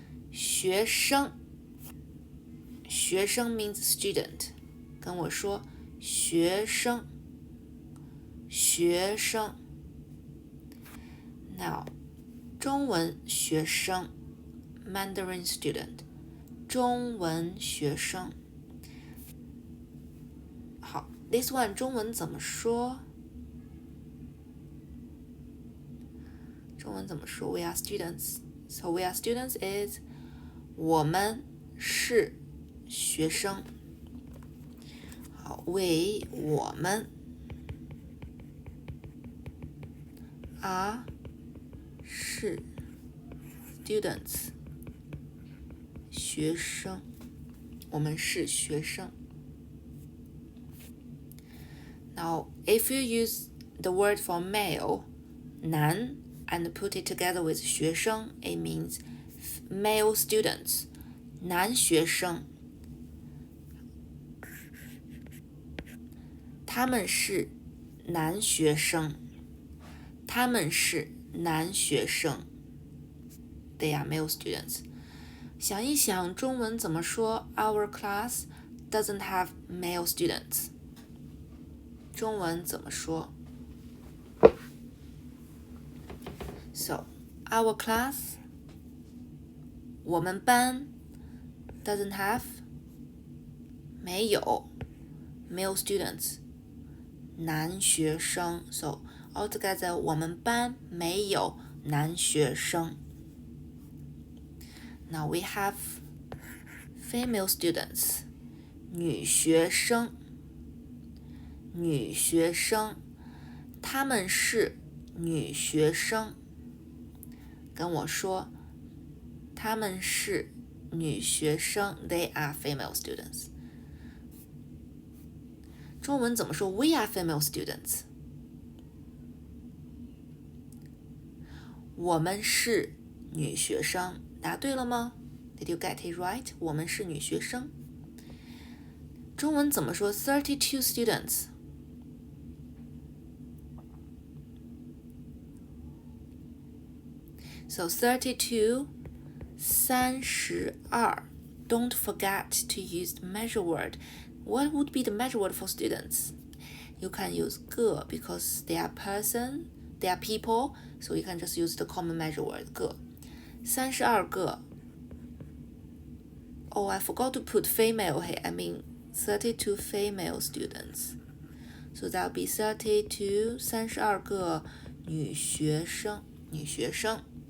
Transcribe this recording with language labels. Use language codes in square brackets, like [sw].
[zh] 学生，学生 [en] means student. [zh] 跟我说学生，学生。 [en] Now, [zh] 中文学生 [en] Mandarin student. [zh] 中文学生。好 ， [en] this one [zh] 中文怎么说？中文怎么说 [en] ？We are students. So we are students is [zh] 我们是学生。好 ， [en] we [zh] 我们 [en] are [zh] 是 [en] students [zh] 学生，我们是学生。 [en] Now, if you use the word for male, 男 and put it together with 学生, it means male students, [zh] 男学生。他们是男学生，他们是男学生。 [en] They are male students. [zh] 想一想，中文怎么说 [en] ？Our class doesn't have male students. [zh] 中文怎么说 [en] ？So, our class, [zh] 我们班 [en] doesn't have [zh] 没有 [en] male students [zh] 男学生。 [en] So, altogether, [zh] 我们班没有男学生。 [en] Now we have female students [zh] 女学生，女学生，她们是女学生。跟我说，她们是女学生。 [en] They are female students. [zh] 中文怎么说 [en] ？We are female students. [zh] 我们是女学生。答对了吗 [en] ？Did you get it right? [zh] 我们是女学生。中文怎么说 ？ [en] 32 students. So 32, 32. Don't forget to use the measure word. What would be the measure word for students? You can use 个 because they are person, they are people, so you can just use the common measure word 个。 [zh] 32个。 [en] Oh, I forgot to put female here. I mean 32 female students. So that'll be 32, [zh] 32个女学生，女学生。